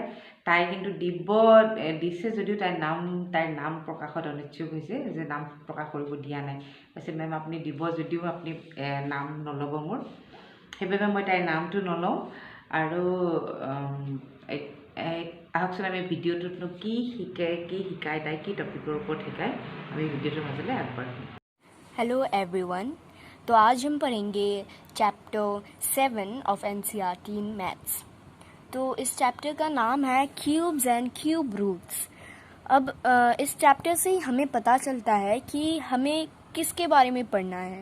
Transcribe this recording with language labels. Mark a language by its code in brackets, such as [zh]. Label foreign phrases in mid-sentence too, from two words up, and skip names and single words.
[as] তাই কিন্তু দিছে যদিও তাইৰ নাম প্ৰকাশত অনিচ্ছুক হৈছে, যে নাম প্ৰকাশ কৰিব দিয়া নাই। কৈছে মেম আপুনি দিব যদিও আপুনি নাম নল'ব মোৰ, সেইবাবে মই তাইৰ নামটো নলওঁ। আৰু আহকচোন আমি ভিডিঅ'টোতনো কি শিকায় তাই কি টপিকৰ ওপৰত শিকায়, আমি ভিডিঅ'টোৰ মাজলৈ আগবাঢ়িম। [en] Hello everyone. [hi] तो आज हम पढ़ेंगे [en] chapter 7 of NCERT in maths. [hi] तो इस चैप्टर का नाम है क्यूब्स एंड क्यूब रूट्स। अब इस चैप्टर से ही हमें पता चलता है कि हमें किसके बारे में पढ़ना है।